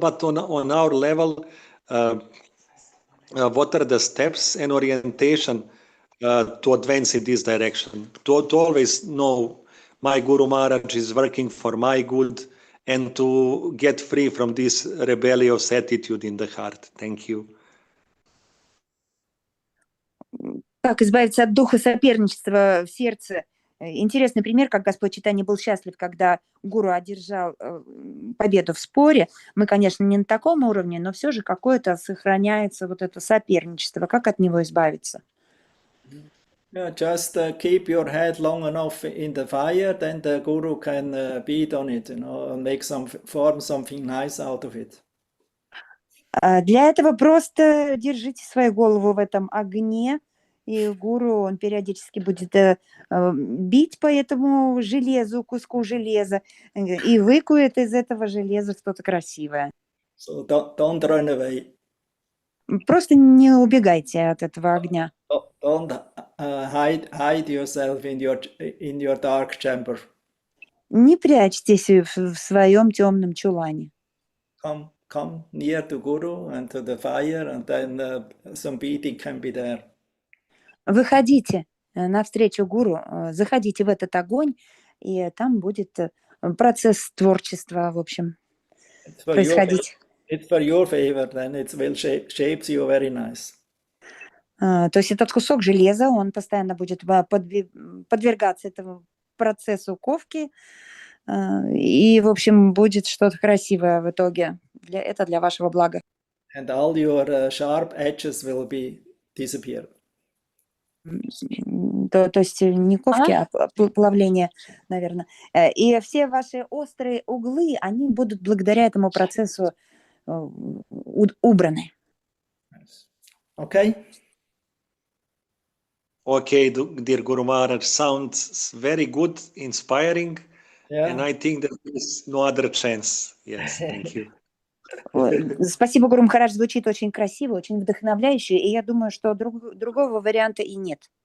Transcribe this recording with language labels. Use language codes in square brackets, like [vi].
[en] But on our level, what are the steps and orientation to advance in this direction? To always know my Guru Maharaj is working for my good, and to get free from this rebellious attitude in the heart. Thank you. [ru] Как избавиться от духа соперничества в сердце? Интересный пример, как Господь Чайтанья был счастлив, когда гуру одержал победу в споре. Мы, конечно, не на таком уровне, но все же какое-то сохраняется вот это соперничество. Как от него избавиться? [en] Yeah, just keep your head long enough in the fire, then the guru can beat on it, and form something nice out of it. [ru] Для этого просто держите свою голову в этом огне, и гуру, он периодически будет бить по этому железу, куску железа, и выкует из этого железа что-то красивое. [en] So don't run away. [ru] Просто не убегайте от этого огня. [en] Don't hide yourself in your dark chamber. [ru] Не прячьтесь в своем темном чулане. [en] Come near to Guru and to the fire, and then some beating can be there. [ru] Выходите навстречу гуру, заходите в этот огонь, и там будет процесс творчества, в общем, происходить. [en] It's for your favor, then it will shapes you very nice. То есть этот кусок железа, он постоянно будет подвергаться этому процессу ковки, и, в общем, будет что-то красивое в итоге. [ru] Это для вашего блага. [en] And all your sharp edges will disappear. [ru] То есть не ковки, а плавление, наверное. И все ваши острые углы, они будут благодаря этому процессу убраны. [en] Okay? Okay, dear Guru Maharaj, sounds very good, inspiring, Yeah. and I think that there is no other chance. Yes, thank you. [ru] Спасибо, Гуру Махарадж, звучит очень красиво, очень вдохновляюще, и я думаю, что другого варианта и нет.